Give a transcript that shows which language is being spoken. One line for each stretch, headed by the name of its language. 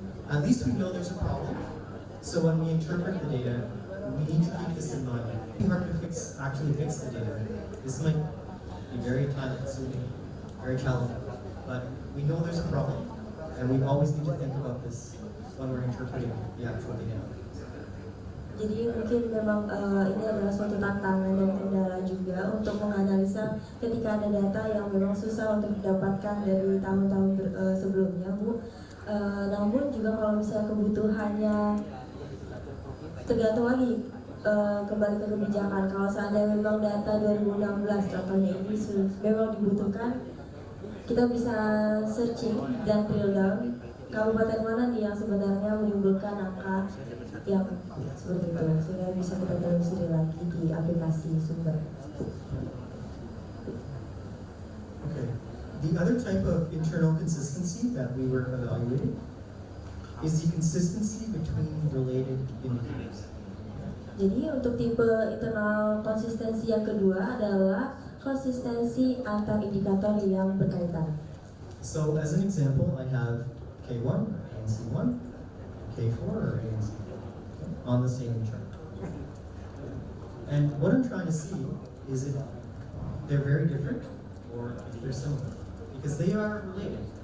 English: At least we know there's a problem. So when we interpret the data, we need to keep this in mind. It's hard to actually fix the data. This might be very time-consuming, very challenging. But we know there's a problem, and we always need to think about this when we're interpreting the actual data.
Indonesian: Jadi mungkin memang ini adalah suatu tantangan dan kendala juga untuk menganalisa ketika ada data yang memang susah untuk didapatkan dari tahun-tahun sebelumnya, Bu. Namun juga kalau misalnya kebutuhannya tergantung lagi kembali ke kebijakan. Kalau seandainya memang data 2016 contohnya ini memang dibutuhkan, kita bisa searching dan drill down kabupaten mana nih yang sebenarnya menimbulkan angka yang seperti itu, sehingga bisa kita telusuri lagi di aplikasi sumber.
English: Okay. The other type of internal consistency that we were evaluating is the consistency between related indicators.
Indonesian: Jadi untuk tipe internal konsistensi yang kedua adalah konsistensi antar indikator yang berkaitan.
English: So as an example, I have K1 or ANC1, K4 or ANC4 on the same chart. And what I'm trying to see is if they're very different or if they're similar, because they are related.